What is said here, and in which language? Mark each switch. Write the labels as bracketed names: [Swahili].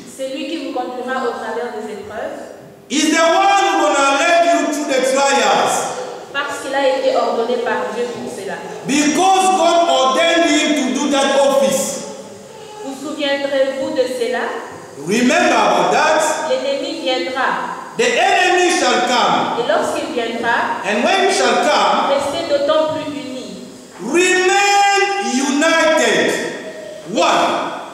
[French] C'est lui qui vous conduira au travers des épreuves. [English] He's the one who gonna lead you through the trials. [French] Parce qu'il a été ordonné par Dieu pour cela. [English] Because God ordained him to do that office. [French] Vous souviendrez-vous de cela? [English] Remember about that. [French] L'ennemi viendra. [English] The enemy shall come. [French] Et lorsqu'il viendra, [English] And when he shall come, [French] restez d'autant plus unis. [English] remain united. One.